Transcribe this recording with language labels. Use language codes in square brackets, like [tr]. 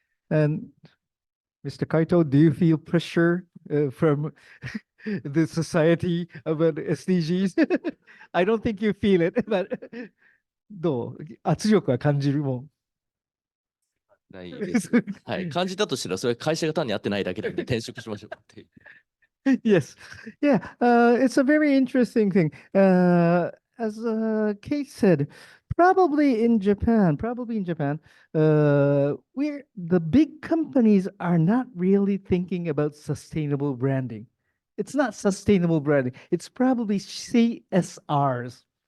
[en] And Mr. Kaito, do you feel pressure from the society about SDGs? I don't think you feel it, but [ja] どう圧力は感じるもん。ないです。はい。感じたとしたら、それ会社が単に合ってないだけなんで転職しましょうっていう。 [en] Yes. Yeah. It's a very interesting thing. As Kate said, probably in Japan, where the big companies are not really thinking about sustainable branding. It's not sustainable branding. It's probably CSRs.